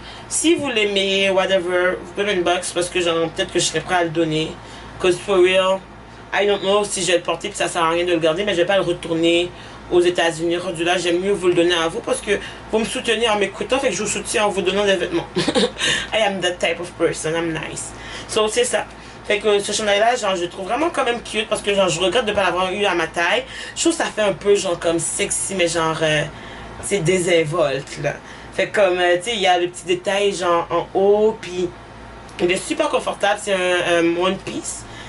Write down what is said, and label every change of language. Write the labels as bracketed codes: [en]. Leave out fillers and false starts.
[fr] Si vous l'aimez, [en] whatever, [fr] vous pouvez m'inbox parce que genre peut-être que je serais prêt à le donner. [en] Cause for real, I don't know [fr] si je vais le porter puis ça sert à rien de le garder, mais je vais pas le retourner aux États-Unis. Rendu là, j'aime mieux vous le donner à vous parce que vous me soutenez en m'écoutant, fait que je vous soutiens en vous donnant des vêtements. [en] I am that type of person, I'm nice. So [fr] c'est ça. Fait que ce chandail-là, genre, je le trouve vraiment quand même cute parce que genre, je regrette de ne pas l'avoir eu à ma taille. Je trouve que ça fait un peu genre comme sexy, mais genre, c'est désinvolte là. Fait que comme, tu sais, il y a le petit détail genre en haut, puis il est super confortable, c'est un one piece.